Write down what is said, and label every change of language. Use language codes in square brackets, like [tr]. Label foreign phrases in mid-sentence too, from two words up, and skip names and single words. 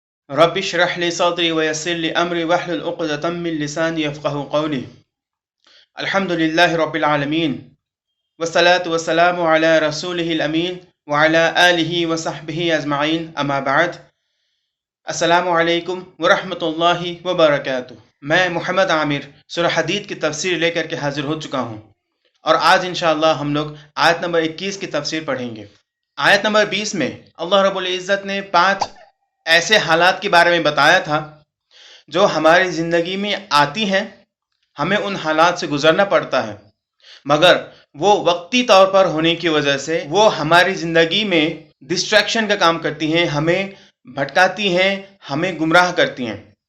[ar] رب اشرح لي صدري ويسر لي أمري واحلل عقدة من لساني يفقهوا قولي. الحمد لله رب العالمين والصلاة والسلام على رسوله الأمين وعلى آله وصحبه أجمعين، أما بعد. السلام عليكم ورحمة الله وبركاته. [hi] मैं मोहम्मद आमिर सूरह हदीद की तफसीर लेकर के हाजिर हो चुका हूँ और आज इंशाअल्लाह हम लोग आयत नंबर 21 की तफसीर पढ़ेंगे। आयत नंबर 20 में अल्लाह [ar] رب العزة [hi] ने 5 ऐसे हालात के बारे में बताया था जो हमारी ज़िंदगी में आती हैं, हमें उन हालात से गुज़रना पड़ता है, मगर वो वक्ती तौर पर होने की वजह से वो हमारी ज़िंदगी में डिस्ट्रैक्शन का काम करती हैं, हमें भटकाती हैं, हमें गुमराह करती हैं।